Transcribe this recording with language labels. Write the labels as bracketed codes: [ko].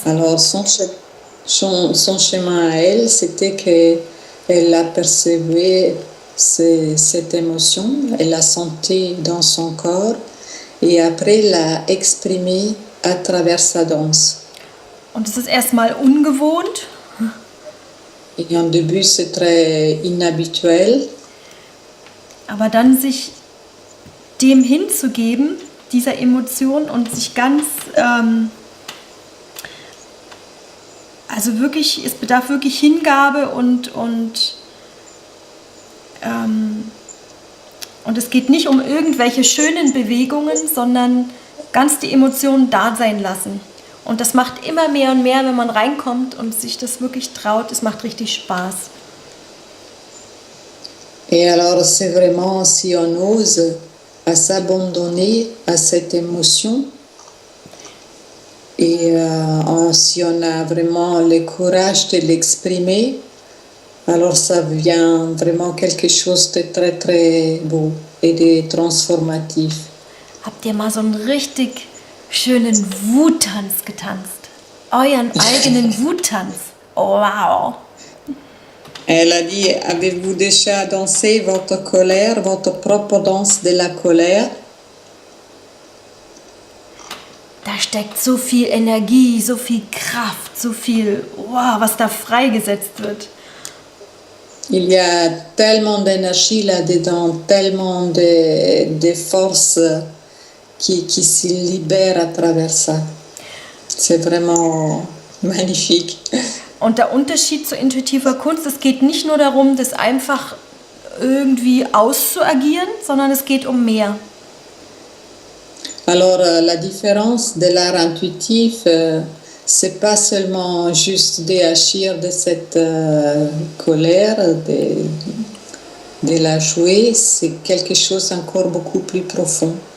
[fr] Alors, son chemin à elle, c'était qu'elle apercevait cette émotion et la sentir dans son corps et après la exprimer à travers sa danse. [de] Und es ist erstmal ungewohnt. [fr] Et en début, c'est très inhabituel, [de] Aber dann sich dem hinzugeben, dieser Emotion und sich ganz, also wirklich, es bedarf wirklich Hingabe und es geht nicht um irgendwelche schönen Bewegungen, sondern ganz die Emotionen da sein lassen. Und das macht immer mehr und mehr, wenn man reinkommt und sich das wirklich traut. Es macht richtig Spaß. [fr] et alors c'est vraiment si on ose à s'abandonner à cette émotion et si on a vraiment le courage de l'exprimer, alors ça devient vraiment quelque chose de très très beau et de transformatif. [de] Habt ihr mal so einen richtig schönen Wuttanz getanzt? Euren eigenen Wuttanz? Oh, wow! [fr] Elle a dit, avez-vous déjà dansé votre colère, votre propre danse de la colère? [de] Da steckt so viel Energie, so viel Kraft, so viel, wow, was da freigesetzt wird. [fr] Il y a tellement d'énergie là-dedans, tellement de force qui se libère à travers ça. C'est vraiment magnifique. [de] Und der Unterschied zu intuitiver Kunst, es geht nicht nur darum, das einfach irgendwie auszuagieren, sondern es geht um mehr. [fr] Alors la différence de l'art intuitif, c'est pas seulement juste d'agir de cette colère, de la jouer, c'est quelque chose encore beaucoup plus profond.